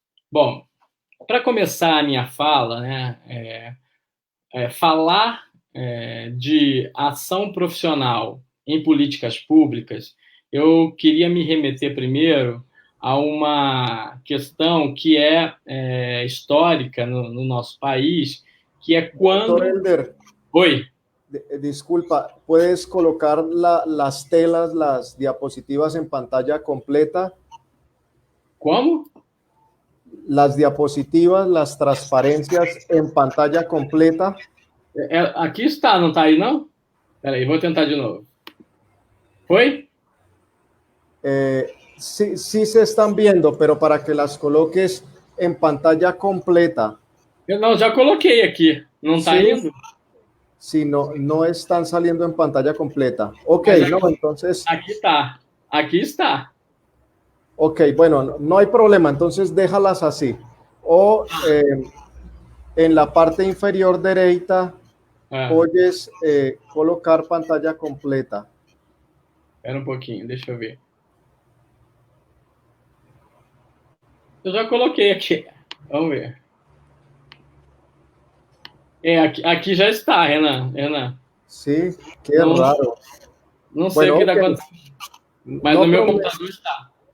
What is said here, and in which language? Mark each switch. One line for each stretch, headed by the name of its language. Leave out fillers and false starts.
Portuguese: Bom, para começar a minha fala, né, falar de ação profissional em políticas públicas, eu queria me remeter primeiro a uma questão que é histórica no nosso país, que é quando... Dr. Elder, Oi.
Spanish: Disculpa, ¿puedes colocar las telas, las diapositivas en pantalla completa?
Portuguese: Como?
Spanish: Las diapositivas, las transparencias en pantalla completa.
Portuguese: Aqui está, não está aí, não? Espera aí, vou tentar de novo. Foi?
Spanish: Sí, sí se están viendo, pero para que las coloques en pantalla completa.
Portuguese: Eu não, já coloquei aqui. Não está indo?
Spanish: Sí, no están saliendo en pantalla completa. Ok, no, entonces... Aquí está. Aquí está. Ok, bueno, no hay problema, entonces déjalas así. O en la parte inferior derecha, puedes colocar pantalla completa.
Portuguese: Espera um pouquinho, deixa eu ver. Eu já coloquei aqui. Vamos ver. Aqui já está, Renan.
Spanish: Sí, qué raro.
Portuguese: Não sei o que está acontecendo. Mas no meu computador está.